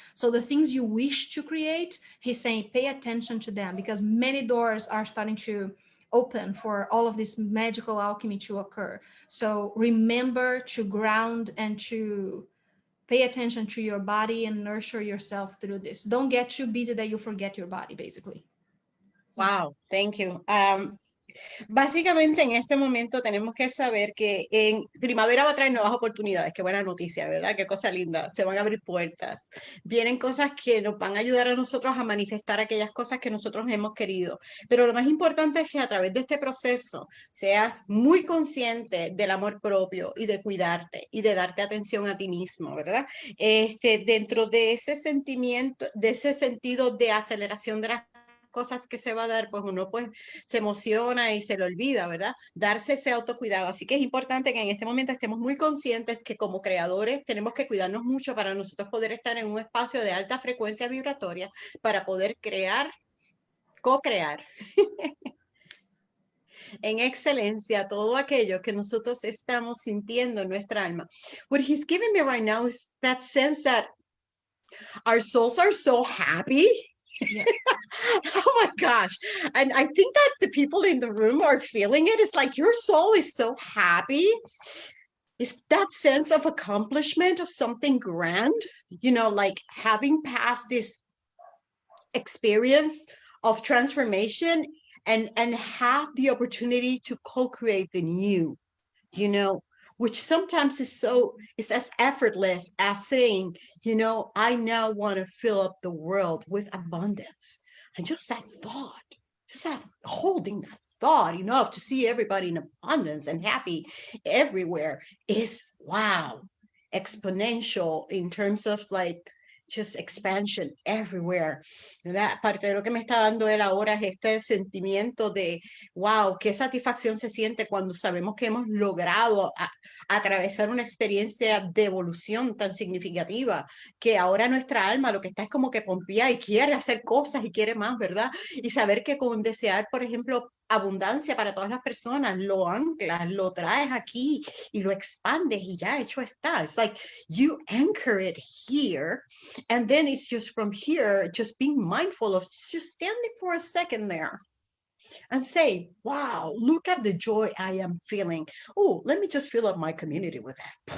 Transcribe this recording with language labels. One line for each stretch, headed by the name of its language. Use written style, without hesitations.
English: So the things you wish to create, he's saying, pay attention to them, because many doors are starting to open for all of this magical alchemy to occur. So remember to ground and to pay attention to your body and nurture yourself through this. Don't get too busy that you forget your body, basically. Wow, thank you.
Spanish: Básicamente en este momento tenemos que saber que en primavera va a traer nuevas oportunidades. Qué buena noticia, ¿verdad? Qué cosa linda. Se van a abrir puertas. Vienen cosas que nos van a ayudar a nosotros a manifestar aquellas cosas que nosotros hemos querido. Pero lo más importante es que a través de este proceso seas muy consciente del amor propio y de cuidarte y de darte atención a ti mismo, ¿verdad? Dentro de ese sentimiento, de ese sentido de aceleración de las cosas que se va a dar, pues uno pues se emociona y se le olvida, ¿verdad? Darse ese autocuidado. Así que es importante que en este momento estemos muy conscientes que como creadores tenemos que cuidarnos mucho para nosotros poder estar en un espacio de alta frecuencia vibratoria para poder crear, co-crear en excelencia todo aquello que nosotros estamos sintiendo en nuestra alma.
English: What he's giving me right now is that sense that our souls are so happy. Yeah. Oh my gosh. And I think that the people in the room are feeling it. It's like your soul is so happy. It's that sense of accomplishment of something grand, you know, like having passed this experience of transformation and have the opportunity to co-create the new, you know, which sometimes is as effortless as saying, you know, I now want to fill up the world with abundance. And just that thought, just that holding that thought enough to see everybody in abundance and happy everywhere is, wow, exponential in terms of like just expansion everywhere.
Spanish: ¿Verdad? Parte de lo que me está dando él ahora es este sentimiento de, wow, qué satisfacción se siente cuando sabemos que hemos logrado atravesar una experiencia de evolución tan significativa, que ahora nuestra alma lo que está es como que pompía y quiere hacer cosas y quiere más, ¿verdad? Y saber que con desear, por ejemplo, abundancia para todas las personas, lo anclas, lo traes aquí y lo expandes y ya hecho está.
English: It's like you anchor it here, and then it's just from here, just being mindful of just standing for a second there and say, wow, look at the joy I am feeling. Oh, let me just fill up my community with that.